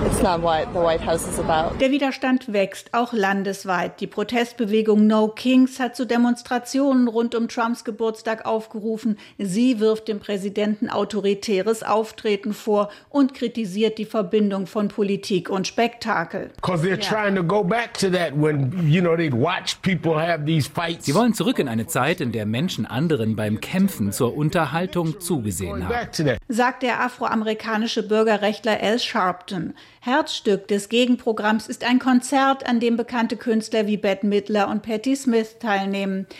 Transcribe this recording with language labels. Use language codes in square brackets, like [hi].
[de] Der Widerstand wächst, auch landesweit. Die Protestbewegung No Kings hat zu Demonstrationen rund um Trumps Geburtstag aufgerufen. Sie wirft dem Präsidenten autoritäres Auftreten vor und kritisiert die Verbindung von Politik und Spektakel. [en] Because they're trying to go back to that when, you know, they'd watch people have these. [de] Sie wollen zurück in eine Zeit, in der Menschen anderen beim Kämpfen zur Unterhaltung zugesehen haben, sagt der afroamerikanische Bürgerrechtler Al Sharpton. Herzstück des Gegenprogramms ist ein Konzert, an dem bekannte Künstler wie Bette Midler und Patti Smith teilnehmen.